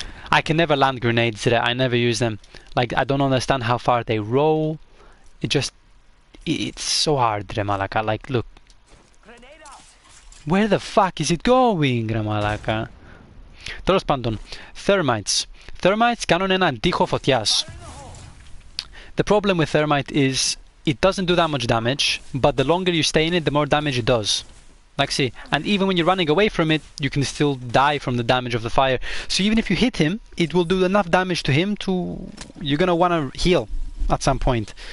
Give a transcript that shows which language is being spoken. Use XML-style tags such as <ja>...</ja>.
<en>I can never land grenades, I never use them. Like, I don't understand how far they roll. It's so hard, Malaka. Like, look. Where the fuck is it going, Malaka?</en> <el>Τέλος πάντων, thermites. Thermites κάνουν έναν τοίχο φωτιάς.</el> <en>The problem with thermite is it doesn't do that much damage, but the longer you stay in it, the more damage it does. Like, see, and even when you're running away from it, you can still die from the damage of the fire. So even if you hit him, it will do enough damage to him you're gonna wanna heal at some point.</en>